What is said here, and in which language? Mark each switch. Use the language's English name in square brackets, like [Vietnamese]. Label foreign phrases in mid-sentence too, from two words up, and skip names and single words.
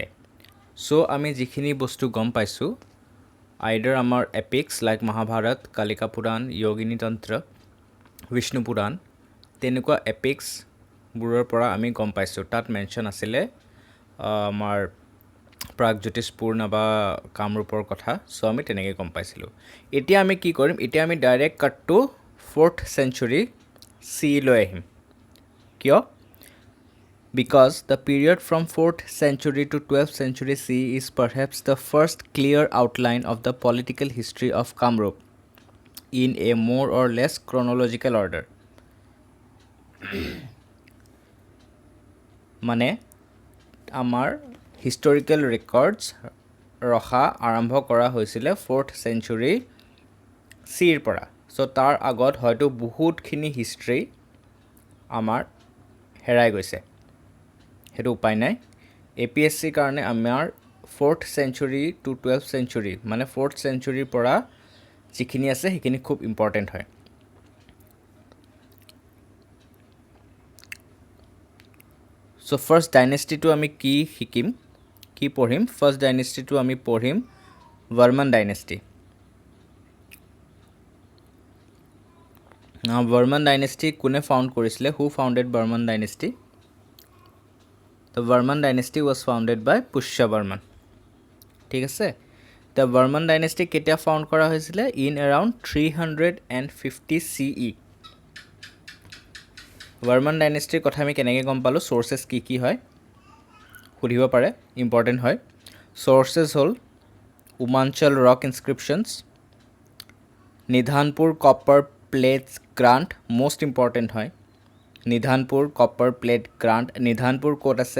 [Assamese] চ' আমি যিখিনি বস্তু গম পাইছোঁ, আইদাৰ আমাৰ [English] epics like [Assamese] মহাভাৰত, কালিকা পুৰাণ, য়োগিনী তন্ত্ৰ, বিষ্ণু পুৰাণ, তেনেকুৱা এপিক্সবোৰৰ পৰা আমি গম পাইছোঁ। তাত মেনশ্যন আছিলে আমাৰ প্ৰাগজ্যোতিষপুৰ বা কামৰূপৰ কথা। চ' আমি তেনেকৈ গম পাইছিলোঁ। এতিয়া আমি কি কৰিম, এতিয়া আমি [English] direct cut to 4th century C [Assamese] লৈ আহিম। কিয়? [English] Because the period from 4th century to 12th century C is perhaps the first clear outline of the political history of Kamrup in a more or less chronological order. [Assamese] মানে আমাৰ [English] historical records [Assamese] ৰখা আৰম্ভ কৰা হৈছিলে [English] 4th century [Assamese] চিৰ পৰা। চ' তাৰ আগত হয়তো বহুতখিনি হিষ্ট্ৰী আমাৰ হেৰাই গৈছে, সেইটো উপায় নাই। APSCৰ কাৰণে আমাৰ [English] 4th century to 12th century [Assamese] মানে [English] 4th centuryৰ [Assamese] পৰা যিখিনি আছে সেইখিনি [English] very important [Assamese] হয়। চ' [English] first dynasty [Assamese] আমি কি শিকিম, কি পঢ়িম? [English] first dynasty [Assamese] আমি পঢ়িম বৰ্মন ডাইনেষ্টি। বৰ্মন ডাইনেষ্টি কোনে ফাউণ্ড কৰিছিলে? [English] who founded Varman dynasty? The Varman dynasty was founded by Pushya Varman. [Assamese] ঠিক আছে। The Varman dynasty কেতিয়া ফাউণ্ড কৰা হৈছিলে? [English] In around 350 CE। [Assamese] Varman dynasty কথা আমি কেনেকৈ গম পালোঁ? চ'ৰ্চেছ কি হয় সুধিব পাৰে, ইম্পৰ্টেণ্ট হয়। চ'ৰ্চেছ হ'ল উমাঞ্চল ৰক ইনস্ক্ৰিপশ্যনছ, নিধানপুৰ কপাৰ প্লেটছ গ্ৰাণ্ট, [English] most important [Assamese] হয়। নিধানপুৰ কপাৰ প্লেট গ্ৰাণ্ট। নিধানপুৰ ক'ত আছে?